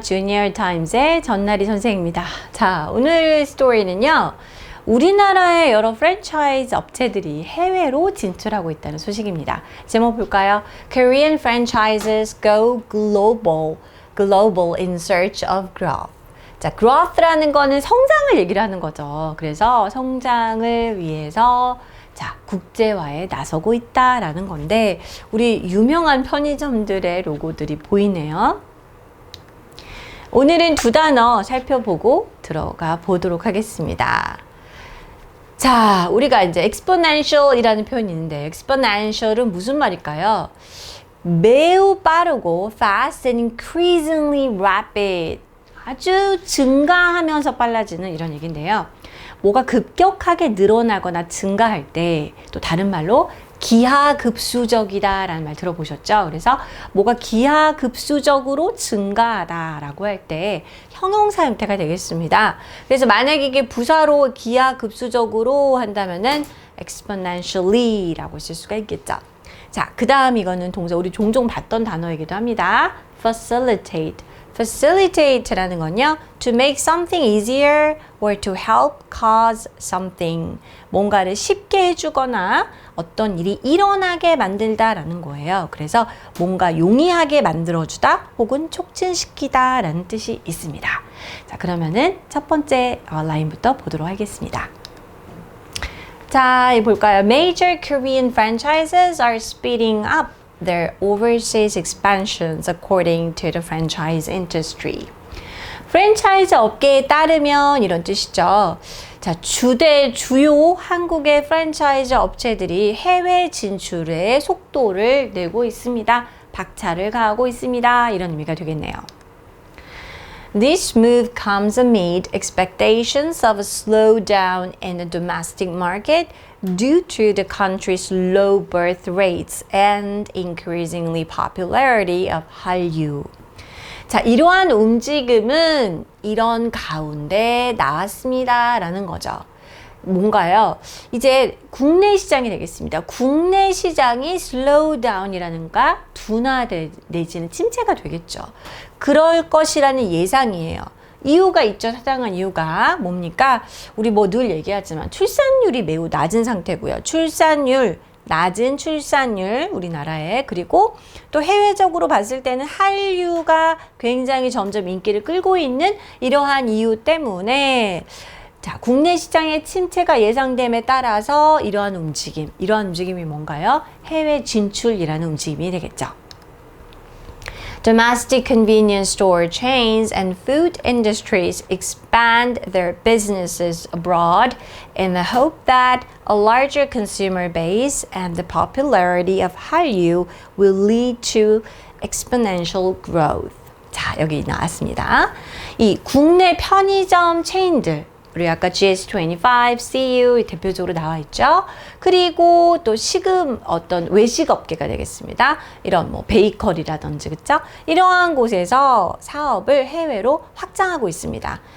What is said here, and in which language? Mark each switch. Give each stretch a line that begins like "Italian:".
Korean: 주니어 타임즈의 전나리 선생입니다. 자, 오늘 스토리는요. 우리나라의 여러 프랜차이즈 업체들이 해외로 진출하고 있다는 소식입니다. 제목 볼까요?
English: Korean franchises go global in search of growth.
Korean: 자, growth라는 거는 성장을 얘기를 하는 거죠. 그래서 성장을 위해서 자, 국제화에 나서고 있다라는 건데 우리 유명한 편의점들의 로고들이 보이네요. 오늘은 두 단어 살펴보고 들어가 보도록 하겠습니다. 자, 우리가 이제 exponential이라는 표현이 있는데 exponential은 무슨 말일까요? 매우 빠르고
English: fast and increasingly rapid.
Korean: 아주 증가하면서 빨라지는 이런 얘기인데요. 뭐가 급격하게 늘어나거나 증가할 때 또 다른 말로 기하급수적이다 라는 말 들어보셨죠? 그래서 뭐가 기하급수적으로 증가하다 라고 할 때 형용사 형태가 되겠습니다. 그래서 만약에 이게 부사로 기하급수적으로 한다면은 exponentially 라고 쓸 수가 있겠죠. 자, 그 다음 이거는 동사 우리 종종 봤던 단어이기도 합니다.
English: facilitate. Facilitate라는 건요, to make something easier or to help cause something.
Korean: 뭔가를 쉽게 해주거나 어떤 일이 일어나게 만들다라는 거예요. 그래서 뭔가 용이하게 만들어주다 혹은 촉진시키다 라는 뜻이 있습니다. 자, 그러면은 첫 번째 라인부터 보도록 하겠습니다. 자, 볼까요?
English: Major Korean franchises are speeding up their overseas expansions according to the franchise industry.
Korean: 프랜차이즈 업계에 따르면 이런 뜻이죠. 자, 주요 한국의 프랜차이즈 업체들이 해외 진출에 속도를 내고 있습니다. 박차를 가하고 있습니다. 이런 의미가 되겠네요.
English: This move comes amid expectations of a slowdown in the domestic market due to the country's low birth rates and increasingly popularity of 한류.
Korean: 자, 이러한 움직임은 이런 가운데 나왔습니다 라는 거죠. 뭔가요? 이제 국내 시장이 되겠습니다. 국내 시장이 slow down이라는가 둔화 내지는 침체가 되겠죠. 그럴 것이라는 예상이에요. 이유가 있죠. 타당한 이유가 뭡니까? 우리 뭐 늘 얘기하지만 출산율이 매우 낮은 상태고요. 낮은 출산율 우리나라에 그리고 또 해외적으로 봤을 때는 한류가 굉장히 점점 인기를 끌고 있는 이러한 이유 때문에 자, 국내 시장의 침체가 예상됨에 따라서 이러한 움직임이 뭔가요? 해외 진출이라는 움직임이 되겠죠.
English: Domestic convenience store chains and food industries expand their businesses abroad in the hope that a larger consumer base and the popularity of Hallyu will lead to exponential growth.
Korean: 자, 여기 나왔습니다. 이 국내 편의점 체인들 우리 아까 GS25, CU 대표적으로 나와 있죠. 그리고 또 어떤 외식 업계가 되겠습니다. 이런 뭐 베이커리라든지 그렇죠? 이러한 곳에서 사업을 해외로 확장하고 있습니다.